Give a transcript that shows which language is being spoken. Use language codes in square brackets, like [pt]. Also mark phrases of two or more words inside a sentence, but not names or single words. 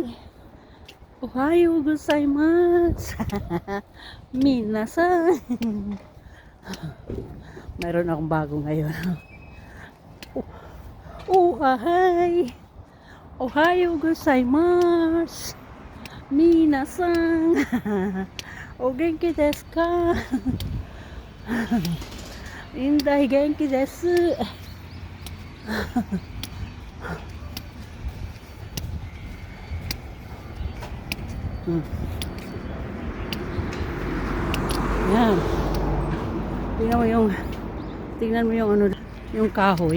[ja] おはようございます. Minasan. [tl] Mayroon akong bago ngayon. Hahay. [ja] おはようございます. Minasan. お元気ですか？インダイ元気です. [tl] Yan. Tingnan mo yung kahoy.